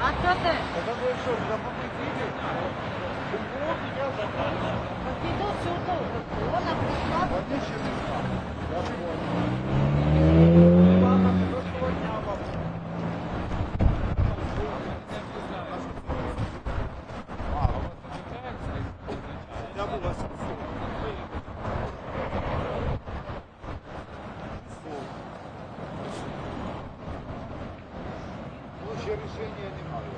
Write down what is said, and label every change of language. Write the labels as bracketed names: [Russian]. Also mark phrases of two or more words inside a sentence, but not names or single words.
[Ukrainian] брате. [Russian] Это вы что, меня победили? Вот я забрал. [Ukrainian] Піду сюди. Вона прийшла. [Russian] Они еще не знали. Я понял. Ладно, хорошего дня вам. Я бы вас ну, еще решения немає.